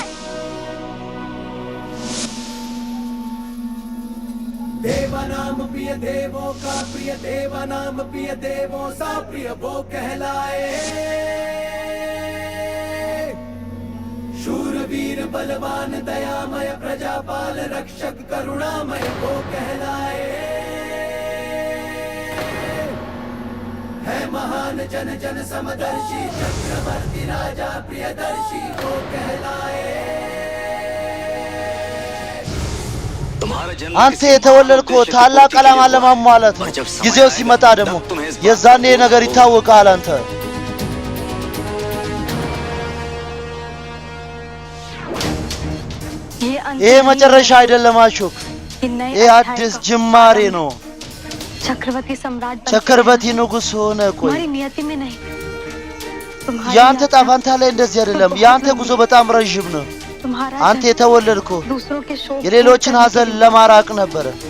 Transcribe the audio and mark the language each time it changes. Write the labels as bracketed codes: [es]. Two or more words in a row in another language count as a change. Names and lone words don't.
[hi] देवानाम प्रिय देवों का प्रिय देवानाम प्रिय देवों सा प्रिय वो कहलाए शूरवीर बलवान दयामय प्रजापाल रक्षक करुणामय वो कहलाए है महान जन जन समदर्शी चक्रवर्ती राजा प्रियदर्शी वो कहलाए [am] አንተ የተወለድከው ታላቅ ዓላማ ለማሟላት ነው። ጊዜው ሲመጣ ደግሞ የዛኔ ነገር ይታወቃል። አንተ ይሄ መጨረሻ አይደለም አሹክ፣ ይሄ አዲስ ጅማሬ ነው። ቸክርበቲ ንጉሥ ሆነ። ቆይ የአንተ ጣፋንታ ላይ እንደዚህ አይደለም። የአንተ ጉዞ በጣም ረዥም ነው። አንተ የተወለድከው የሌሎችን ሐዘን ለማራቅ ነበረ።